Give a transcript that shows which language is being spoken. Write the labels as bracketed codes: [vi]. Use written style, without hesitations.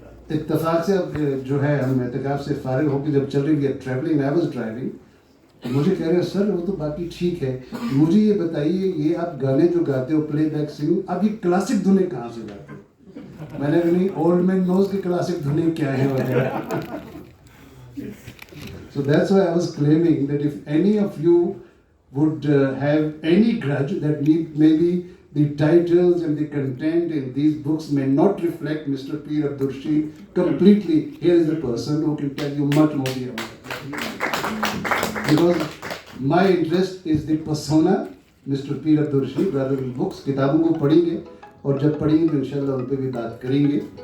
[hi] इत्तफाक से अब जो है हम एतकाफ़ से फारिग होकर जब चल रही है ट्रैवलिंग, [en] I was driving, [hi] मुझे कह रहे हैं सर वो तो बाकी ठीक है, मुझे ये बताइए ये आप गाने जो गाते हो प्लेबैक सिंगिंग, आप ये क्लासिक धुनें कहाँ से गाते हो? मैंने कहा नहीं, [en] old man knows [hi] की क्लासिक धुनें क्या है वगैरह. [en] So that's why I was claiming that if any of you would have any grudge that maybe the titles and the content in these books may not reflect Mr. Peer Abdur Rashid completely, here is the person who can tell you much more beyond that. because my interest is the persona, Mr. Peer Abdul Rashid, rather than books. [hi] किताबों को पढ़ेंगे और जब पढ़ेंगे तो इंशाल्लाह उन पे भी बात करेंगे.